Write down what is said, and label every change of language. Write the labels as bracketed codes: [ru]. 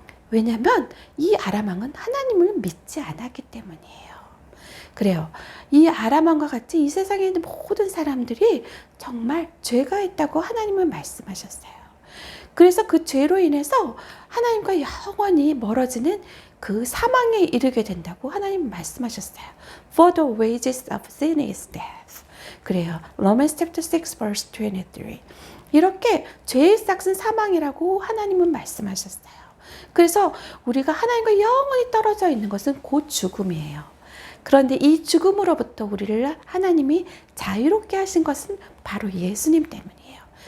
[ko] 왜냐하면 이 아람 왕은 하나님을 믿지 않았기 때문이에요. 그래요. 이 아람 왕과 같이 이 세상에 있는 모든 사람들이 정말 죄가 있다고 하나님은 말씀하셨어요. 그래서 그 죄로 인해서 하나님과 영원히 멀어지는 그 사망에 이르게 된다고 하나님 말씀하셨어요. [en] For the wages of sin is death. 그래요. Romans chapter 6 verse 23. [ko] 이렇게 죄의 삭은 사망이라고 하나님은 말씀하셨어요. 그래서 우리가 하나님과 영원히 떨어져 있는 것은 곧 죽음이에요. 그런데 이 죽음으로부터 우리를 하나님이 자유롭게 하신 것은 바로 예수님 때문이에요.